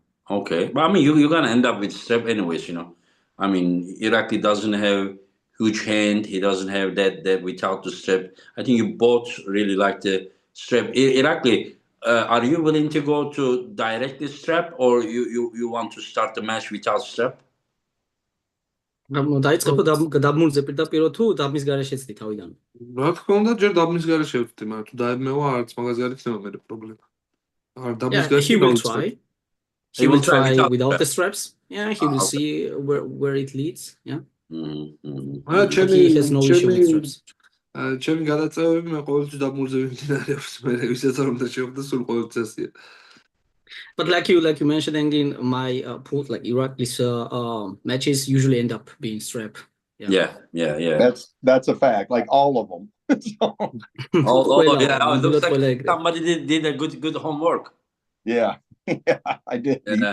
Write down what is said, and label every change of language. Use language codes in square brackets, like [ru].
[en] Okay, but I mean, you're gonna end up with strap anyways. I mean, Irakli doesn't have huge hand. He doesn't have that without the strap. I think you both really like the strap. Irakli, are you willing to go to directly strap, or you want to start the match without strap? [ka] დაიწყებო დაბმულზე პირდაპირ თუ დაბმის გარეშეც თავიდან. რა თქმა უნდა, ჯერ დაბმის გარეშე ვთქვი, მაგრამ თუ დაებმევა, არც მაგაზე არ იქნება მე პრობლემა. არ დაბმის გარეშე [en] He will try. He will try without the straps. Yeah, he will see where it leads. Yeah. He has no issue with straps. [ka] ჩემი გადაწევები მე ყოველთვის დაბმულზე ვიმდინარეობს, მე ვისაც არ უნდა შეხვდა სულ ყოველთვის ასია. [en] But like you mentioned, in my pool, like Irakli's matches usually end up being strap. Yeah. That's a fact. Like all of them. Yeah. It looks like somebody did a good homework. Yeah, I did.